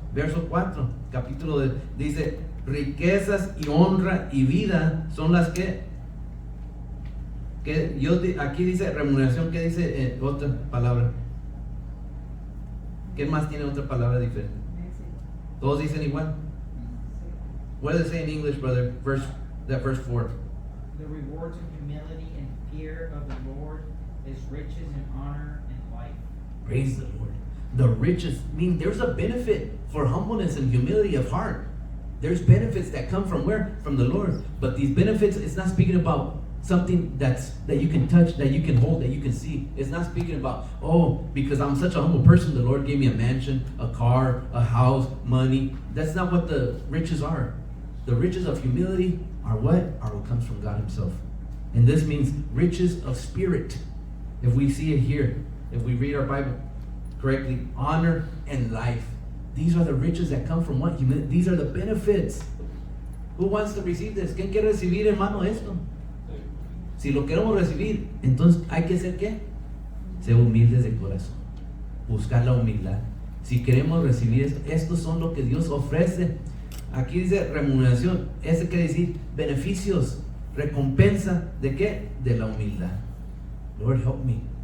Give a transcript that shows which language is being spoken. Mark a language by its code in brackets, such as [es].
[es] Verso 4, capítulo de, dice, riquezas y honra y vida son las que yo, aquí dice remuneración. ¿Qué dice otra palabra? ¿Qué más tiene otra palabra diferente? Todos dicen igual. [en] What does it say in English, brother? Verse 4. The rewards of humility and fear of the Lord is riches and honor and life. Praise the Lord. The riches, I mean, there's a benefit for humbleness and humility of heart. There's benefits that come from where? From the Lord. But these benefits, it's not speaking about something that you can touch, that you can hold, that you can see. It's not speaking about, oh, because I'm such a humble person, the Lord gave me a mansion, a car, a house, money. That's not what the riches are. The riches of humility are what? Are what comes from God himself. And this means riches of spirit. If we see it here, if we read our Bible correctly, honor and life. These are the riches that come from what? Humility. These are the benefits. Who wants to receive this? [es] ¿Quién quiere recibir, hermano, esto? Si lo queremos recibir, entonces hay que ser ¿qué? Ser humildes de corazón. Buscar la humildad. Si queremos recibir esto, estos son lo que Dios ofrece. Aquí dice remuneración. Eso quiere decir beneficios, recompensa. ¿De qué? De la humildad. [en] Lord, help me.